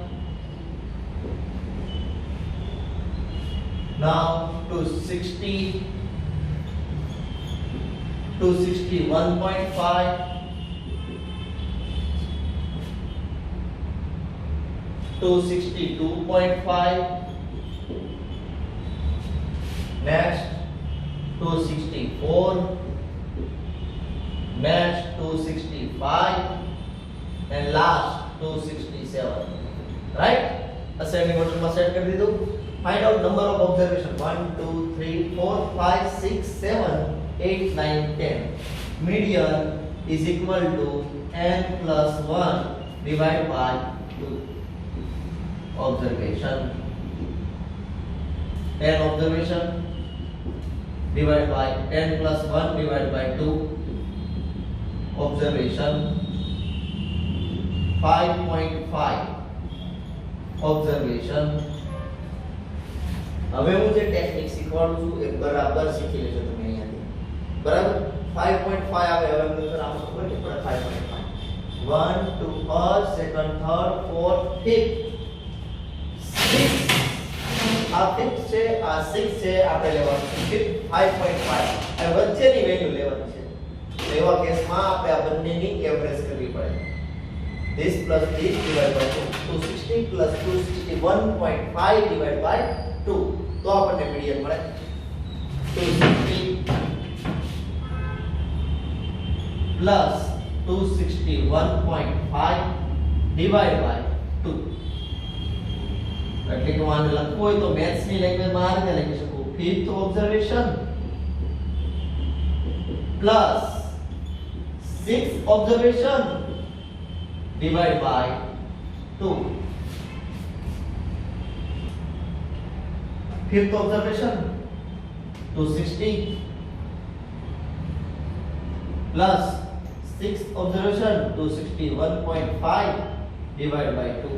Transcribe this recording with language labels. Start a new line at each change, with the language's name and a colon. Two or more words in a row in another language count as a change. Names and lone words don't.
English: Now 260, 261.5, 262.5. Next 264. Next 265 and last 267. Right? Ascending order
Gujarati: માં સેટ કરી દીધું.
English: Find out number of observation 1, 2, 3, 4, 5, 6, 7, 8, 9, 10. Median is equal to n+1 divided by 2. Observation. 10 observation divided by 10 plus 1 divided by 2 observation 5.5 observation.
Gujarati: હવે હું જે ટેકનિક શીખવાડું છું એ બરાબર શીખી લેજો તમે અહીંયાથી. બરાબર 5.5 આવે. હવે હું સર આમ ખબર કે પડે 5.5 1 2
English: first second third fourth fifth
Gujarati: 6 આ 6 છે આ 6 છે આપણે લેવાનું છે 5.5 આ વચ્ચેની વેલ્યુ લેવાની છે. તો એવા કેસમાં આપણે આ બંનેની એવરેજ કરવી પડે.
English: this plus this divided by 2 260 plus 261.5 divided by 2
Gujarati: તો આપણને મીડિયન મળે
English: 260 plus 261.5 divided by 2
Gujarati: એટલે કે આને લખવું હોય તો મેથ્સ ની લેંગ્વેજમાં આ રીતે લખી શકું
English: fifth observation plus sixth observation divided by 2. Fifth observation 260 plus sixth observation 261.5 divided by 2.